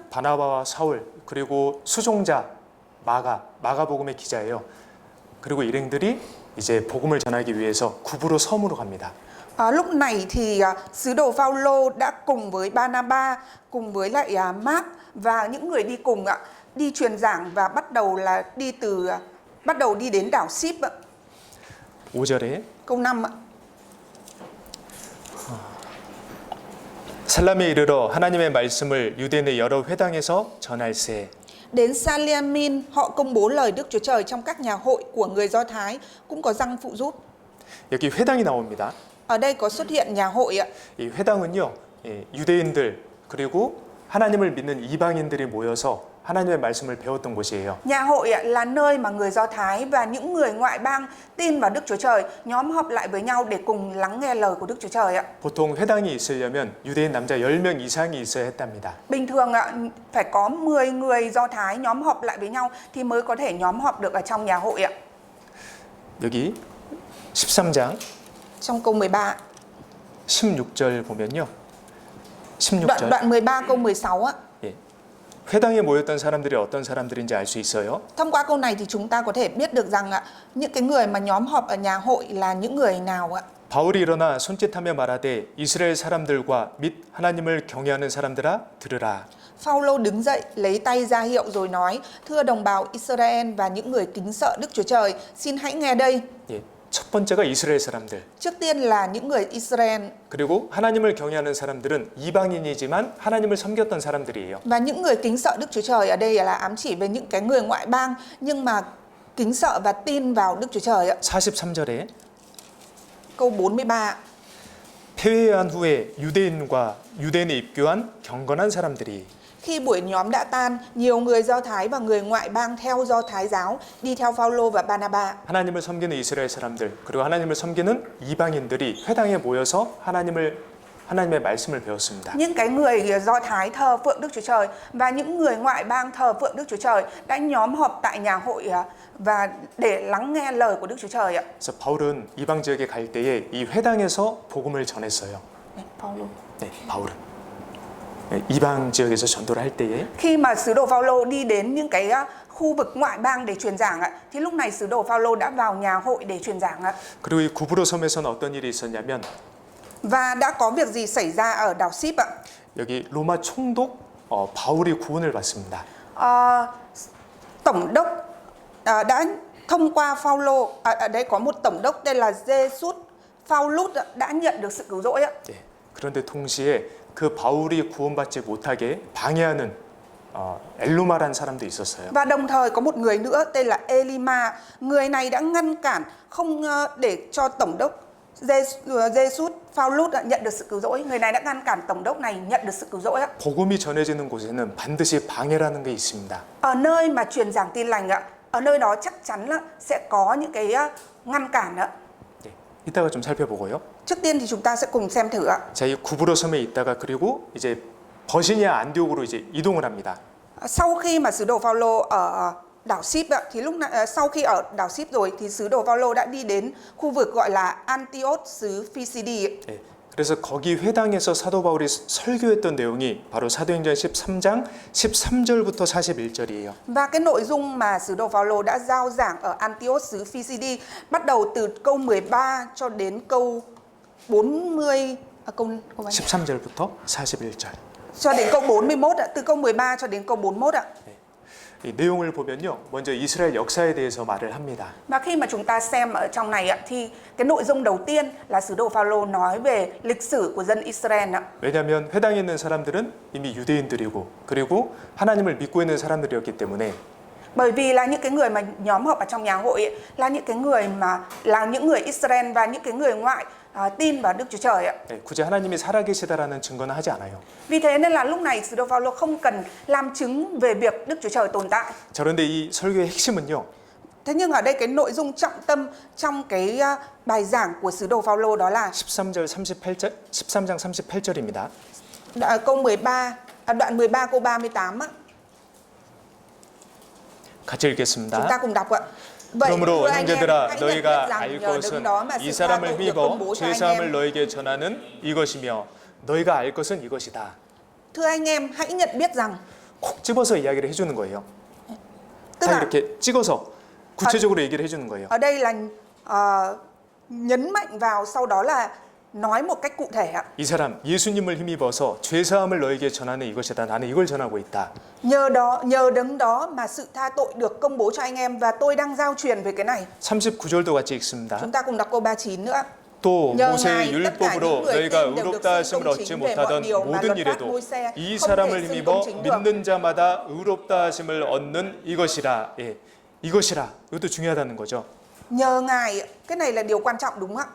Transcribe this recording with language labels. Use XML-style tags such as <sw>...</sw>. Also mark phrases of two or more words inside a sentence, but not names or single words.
<ko>바나바와 사울 그리고 수종자 마가복음의 기자예요. 그리고 일행들이 이제 복음을 전하기 위해서 구브로 섬으로 갑니다.</ko> <vi>Lúc này thì sứ đồ Phaolô đã cùng với Barnaba, cùng với lại Mark và những người đi cùng đi truyền giảng và bắt đầu đi đến đảo Síp ạ.</vi> <ko>5절에</ko> <vi>Câu 5 ạ.</vi> <ko>살람에 이르러 하나님의 말씀을 유대인의 여러 회당에서 전할세.</ko> <vi>Đến Salim họ công bố lời Đức Chúa Trời trong các nhà hội của người Do Thái, cũng có răng phụ giúp.</vi> <ko>여기 회당이 나옵니다.</ko> <vi>Ở đây có xuất hiện nhà hội ạ.</vi> <ko>이 회당은요, 유대인들 그리고 하나님을 믿는 이방인들이 모여서 하나님의 말씀을 배웠던 곳이에요.</ko> <vi>Nhà hội là nơi mà người Do Thái và những người ngoại bang tin vào Đức Chúa Trời nhóm họp lại với nhau để cùng lắng nghe lời của Đức Chúa Trời ạ.</vi> <ko>보통 회당이 있으려면 유대인 남자 10명 이상이 있어야 했답니다.</ko> <vi>Bình thường phải có 10 người Do Thái nhóm họp lại với nhau thì mới có thể nhóm họp được ở trong nhà hội ạ.</vi> <ko>여기 13장</ko> <vi>Trong câu 13,</vi> <ko>16절 보면요. 16절.</ko> <vi>đoạn 13 câu 16 ạ.</vi> <ko>예. 회당에 모였던 사람들이 어떤 사람들인지 알 수 있어요.</ko> <vi>Thông qua câu này thì chúng ta có thể biết được rằng những cái người mà nhóm họp ở nhà hội là những người nào ạ.</vi> <ko>바울이 일어나 손짓하며 말하되 이스라엘 사람들과 및 하나님을 경외하는 사람들아 들으라.</ko> <vi>Phaolô đứng dậy lấy tay ra hiệu rồi nói: Thưa đồng bào Israel và những người kính sợ Đức Chúa Trời, xin hãy nghe đây.</vi> <ko>예. 첫 번째가 이스라엘 사람들.</ko> <vi>Trước tiên là những người Israel.</vi> <ko>그리고 하나님을 경외하는 사람들은 이방인이지만 하나님을 섬겼던 사람들이에요.</ko> <vi>Và những người kính sợ Đức Chúa Trời ở đây là ám chỉ về những cái người ngoại bang nhưng mà kính sợ và tin vào Đức Chúa Trời ạ.</vi> <ko>43절에</ko> <vi>Câu 43.</vi> <ko>폐회한 후에 유대인에 입교한 경건한 사람들이</ko> <vi>Khi buổi nhóm đã tan, nhiều người Do Thái và người ngoại bang theo Do Thái giáo đi theo Phaolô và Barnaba.</vi> <ko>하나님을 섬기는 이스라엘 사람들 그리고 하나님을 섬기는 이방인들이 회당에 모여서 하나님의 말씀을 배웠습니다.</ko> <vi>Những cái người Do Thái thờ phượng Đức Chúa Trời và những người ngoại bang thờ phượng Đức Chúa Trời đã nhóm họp tại nhà hội và để lắng nghe lời của Đức Chúa Trời ạ.</vi> <ko>그래서 바울은 이방 지역에 갈 때에 이 회당에서 복음을 전했어요. 네, 바울은 이방 지역에서 전도를 할 때에</ko> <vi>Khi mà sứ đồ Phaolô đi đến những cái khu vực ngoại bang để truyền giảng ạ, thì lúc này sứ đồ Phaolô đã vào nhà hội để truyền giảng ạ.</vi> <ko>그리고 이 구브로 섬에서는 어떤 일이 있었냐면</ko> <vi>Và đã có việc gì xảy ra ở đảo Síp ạ?</vi> <ko>여기 로마 총독 바울이 구원을 받습니다.</ko> <vi>Tổng đốc đã thông qua Phaolô, ở đây có một tổng đốc tên là Jesus Phaolus đã nhận được sự cứu rỗi ạ.</vi> <ko>네, 그런데 동시에 그 바울이 구원받지 못하게 방해하는 엘루마라는 사람도 있었어요.</ko> <vi>Và đồng thời có một người nữa tên là Elima. Người này đã ngăn cản không để cho tổng đốc Jesus Phaolus nhận được sự cứu rỗi. Người này đã ngăn cản tổng đốc này nhận được sự cứu rỗi ạ.</vi> <ko>복음이 전해지는 곳에는 반드시 방해라는 게 있습니다.</ko> <vi>Ở nơi mà truyền giảng tin lành ạ, ở nơi đó chắc chắn là sẽ có những cái ngăn cản ạ.</vi> <ko>네, 이따가 좀 살펴보고요.</ko> <vi>Trước tiên thì chúng ta sẽ cùng xem thử ạ.</vi> <ko>자, 이 구브로 섬에 있다가 그리고 이제 버시니아 안디옥으로 이제 이동을 합니다.</ko> <vi>Sau khi mà sứ đồ Phaolô ở đảo Síp ạ, thì lúc này, sau khi ở đảo Síp rồi thì sứ đồ Phaolô đã đi đến khu vực gọi là Antioch xứ Phi-si-đi.</vi> <ko>네, 그래서 거기 회당에서 사도 바울이 설교했던 내용이 바로 사도행전 13장 13절부터 41절이에요.</ko> <vi>Và cái nội dung mà sứ đồ Phaolô đã giao giảng ở Antioch xứ Phi-si-đi bắt đầu từ câu 13 cho đến câu 40 câu</vi> <ko>13절부터 41절.</ko> <vi>cho đến câu 41 ạ, từ câu 13 cho đến câu 41 ạ.</vi> <ko>이 내용을 보면요, 먼저 이스라엘 역사에 대해서 말을 합니다.</ko> <vi>Và khi mà chúng ta xem ở trong này ạ, thì cái nội dung đầu tiên là sứ đồ Phaolô nói về lịch sử của dân Israel ạ.</vi> <ko>왜냐하면 회당에 있는 사람들은 이미 유대인들이고 그리고 하나님을 믿고 있는 사람들이었기 때문에</ko> <vi>Bởi vì là những cái người mà nhóm họp ở trong nhà hội ấy, là những cái người mà là những người Israel và những cái người ngoại tin vào Đức Chúa Trời ạ.</vi> <ko>네, 굳이 하나님이 살아계시다라는 증거는 하지 않아요.</ko> <vi>Vì thế nên là lúc này sứ đồ Phaolô không cần làm chứng về việc Đức Chúa Trời tồn tại.</vi> <ko>자, 그런데 이 설교의 핵심은요.</ko> <vi>Thế nhưng ở đây cái nội dung trọng tâm trong cái bài giảng của sứ đồ Phaolô đó là</vi> <ko>13장 38절입니다.</ko> <vi>câu 13 đoạn 13 câu 38 á.</vi> <ko>같이</ko> <vi>Chúng</vi> <ko>읽겠습니다.</ko> <vi>ta cùng đọc ạ. Vậy</vi> <ko>그러므로</ko> <vi>thưa anh em,</vi> <ko>형제들아</ko> <vi>hãy nhận biết</vi> <ko>너희가</ko> <vi>rằng</vi> <ko>알</ko> <vi>nhờ</vi> <ko>것은</ko> <vi>đứng đó mà</vi> <ko>이</ko> <vi>xưng ra</vi> <ko>사람을</ko> <vi>tôi được công</vi> <ko>믿어</ko> <vi>bố cho anh</vi> <ko>죄사함을</ko> <vi>em.</vi> <ko>너희에게 전하는 이것이며 너희가 알 것은 이것이다.</ko> <vi>Thưa anh em, hãy nhận biết rằng,</vi> <ko>콕 집어서 이야기를 해주는 거예요.</ko> <vi>tức</vi> <ko>다</ko> <vi>là</vi> <ko>이렇게 찍어서 구체적으로 얘기를 해주는 거예요.</ko> <vi>Ở đây là nhấn mạnh vào, sau đó là nói một cách cụ thể ạ.</vi> <ko>이 사람 예수님을 힘입어서 죄 사함을 너에게 전하는 이것이다. 나는 이걸 전하고 있다.</ko> <vi>Nhờ đấng đó mà sự tha tội được công bố cho anh em, và tôi đang giao truyền về cái này.</vi> <ko>39절도 같이 읽습니다.</ko> <vi>Chúng ta cùng đọc câu 39 nữa.</vi> <ko>또</ko> <vi>nhờ</vi> <ko>모세의</ko> <vi>Ngài, tất cả những</vi> <ko>율법으로</ko> <vi>người</vi> <ko>너희가</ko> <vi>tin đều được</vi> <ko>의롭다</ko> <vi>xưng</vi> <ko>하심을</ko> <vi>công</vi> <ko>얻지</ko> <vi>chính về mọi</vi> <ko>못하던</ko> <vi>điều mà</vi> <ko>모든</ko> <vi>luật pháp</vi> <ko>일에도</ko> <vi>Môi-se</vi> <ko>이</ko> <vi>không</vi> <ko>사람을</ko> <vi>thể xưng</vi> <ko>힘입어</ko> <vi>công chính được.</vi> <ko>믿는 자마다 의롭다 하심을 얻는 이것이라. 예, 이것이라. 이것도 중요하다는 거죠.</ko> <vi>Nhờ Ngài, cái này là điều quan trọng đúng không ạ?</vi>